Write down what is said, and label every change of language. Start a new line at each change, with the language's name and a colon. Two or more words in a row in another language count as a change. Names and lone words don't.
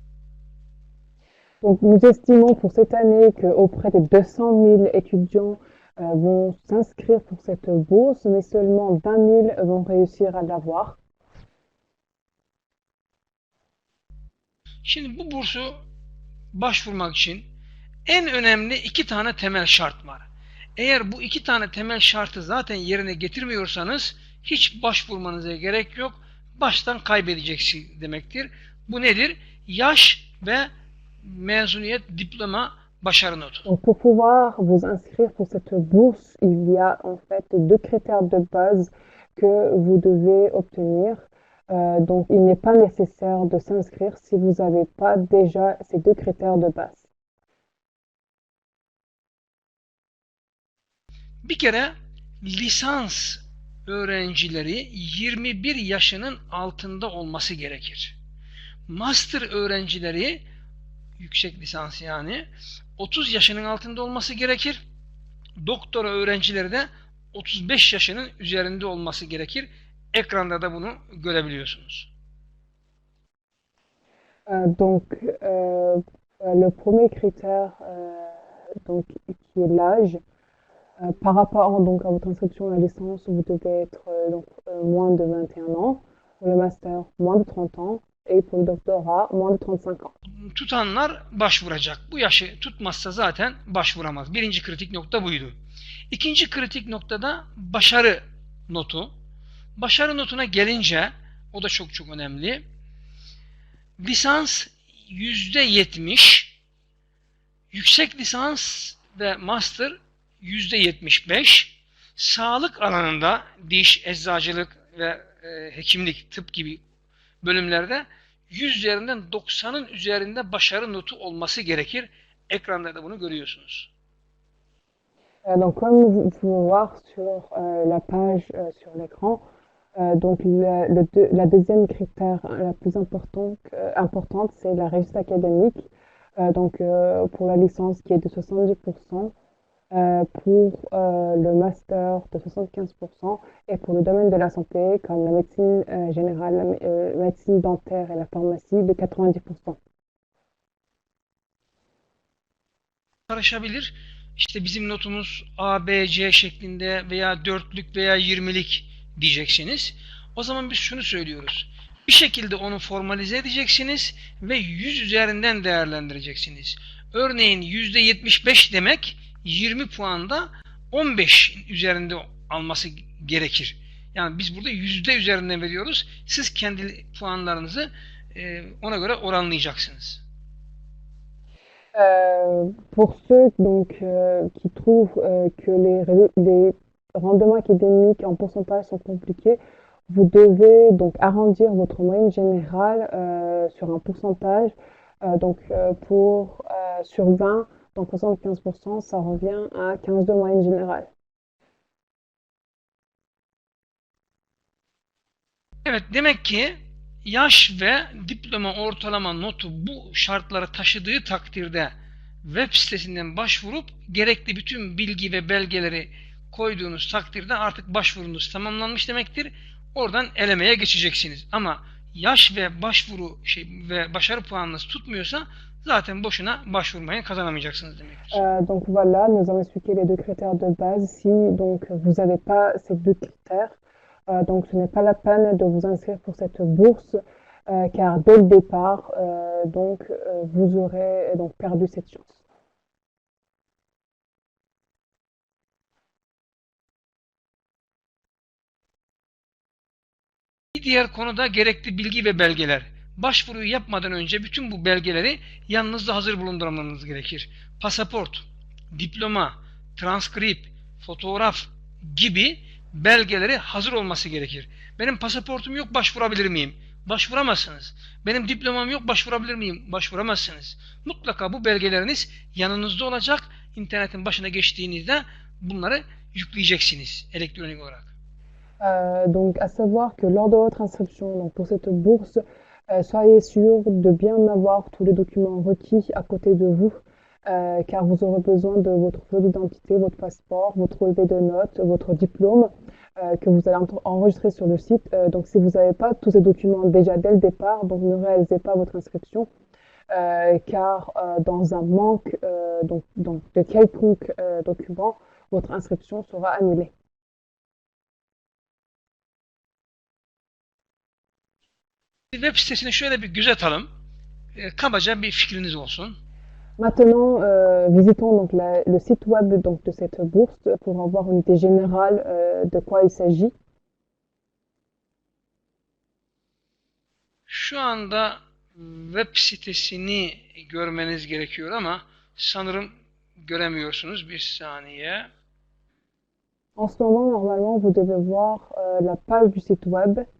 French: Donc nous estimons pour cette année qu'auprès de 200 000 étudiants vont s'inscrire pour cette bourse, mais seulement 20 000 vont réussir à l'avoir.
Turkish: Şimdi bu bursu başvurmak için en önemli 2 tane temel şart var. Eğer bu 2 tane temel şartı zaten yerine getirmiyorsanız hiç başvurmanıza gerek yok. Baştan kaybedeceksiniz demektir. Bu nedir? Yaş ve mezuniyet diploma başarı notu.
French: Donc pour pouvoir vous inscrire pour cette bourse, il y a en fait 2 critères de base que vous devez obtenir. Donc il n'est pas nécessaire de s'inscrire si vous n'avez pas déjà ces 2 critères de base.
Turkish: Bir kere lisans öğrencileri 21 yaşının altında olması gerekir. Master öğrencileri, yüksek lisans yani, 30 yaşının altında olması gerekir. Doktora öğrencileri de 35 yaşının üzerinde olması gerekir. Ekranda da bunu görebiliyorsunuz.
French: Donc, le premier critère, donc, qui est l'âge, par rapport donc, à votre inscription à la licence, vous devez être moins de 21 ans, pour le master, moins de 30 ans, et pour le doctorat, moins de 35 ans.
Turkish: Tutanlar başvuracak. Bu yaşı tutmazsa zaten başvuramaz. Birinci kritik nokta buydu. İkinci kritik noktada başarı notu. Başarı notuna gelince, o da çok çok önemli. Lisans %70, yüksek lisans ve master %75, sağlık alanında diş, eczacılık ve hekimlik, tıp gibi bölümlerde 100 üzerinden 90'ın üzerinde başarı notu olması gerekir. Ekranda da bunu görüyorsunuz.
French: Donc, comme vous pouvez voir sur la page sur l'écran, donc la deuxième critère la plus importante, c'est la réussite académique. Donc, pour la licence qui est de 70%, pour le master de 75%, et pour le domaine de la santé, comme la médecine générale, la médecine dentaire et la pharmacie, de 90%.
Turkish: Karışabilir. İşte bizim notumuz A, B, C şeklinde veya 4'lük veya 20'lik diyeceksiniz. O zaman biz şunu söylüyoruz. Bir şekilde onu formalize edeceksiniz ve 100 üzerinden değerlendireceksiniz. Örneğin %75 demek 20 puanda 15 üzerinde alması gerekir. Yani biz burada yüzde üzerinden veriyoruz. Siz kendi puanlarınızı ona göre oranlayacaksınız.
French: Pour ceux donc, qui trouvent que les rendements académiques en pourcentage sont compliqués, vous devez donc arrondir votre moyenne générale sur un pourcentage. Sur 20, donc 75%, ça revient à 15 de moyenne générale.
Turkish: Evet, demek ki yaş ve diploma ortalama notu bu şartları taşıdığı takdirde web sitesinden başvurup gerekli bütün bilgi ve belgeleri koyduğunuz takdirde artık başvurunuz tamamlanmış demektir. Oradan elemeye geçeceksiniz. Ama yaş ve başarı puanınız tutmuyorsa zaten boşuna başvurmayı kazanamayacaksınız demektir.
French: Donc voilà, nous avons expliqué les deux critères de base. Si donc vous n'avez pas ces deux critères, donc ce n'est pas la peine de vous inscrire pour cette bourse, car dès le départ, vous aurez donc perdu cette chance.
Turkish: Bir diğer konuda gerekli bilgi ve belgeler. Başvuruyu yapmadan önce bütün bu belgeleri yanınızda hazır bulundurmanız gerekir. Pasaport, diploma, transkript, fotoğraf gibi belgeleri hazır olması gerekir. Benim pasaportum yok, başvurabilir miyim? Başvuramazsınız. Benim diplomam yok, başvurabilir miyim? Başvuramazsınız. Mutlaka bu belgeleriniz yanınızda olacak. İnternetin başına geçtiğinizde bunları yükleyeceksiniz elektronik olarak.
French: Donc, à savoir que lors de votre inscription donc pour cette bourse, soyez sûr de bien avoir tous les documents requis à côté de vous, car vous aurez besoin de votre photo d'identité, votre passeport, votre relevé de notes, votre diplôme, que vous allez enregistrer sur le site. Donc, si vous n'avez pas tous ces documents déjà dès le départ, donc ne réalisez pas votre inscription, car dans un manque de quelconque document, votre inscription sera annulée.
Turkish: Web sitesini şöyle bir göz atalım. Kabaca bir fikriniz olsun.
French: Maintenant, visitons donc le site web donc, de cette bourse pour avoir une idée générale de quoi il s'agit.
Turkish: Şu anda web sitesini görmeniz gerekiyor ama sanırım göremiyorsunuz. Bir saniye.
French: En ce moment, normalement, vous devez voir la page du site web.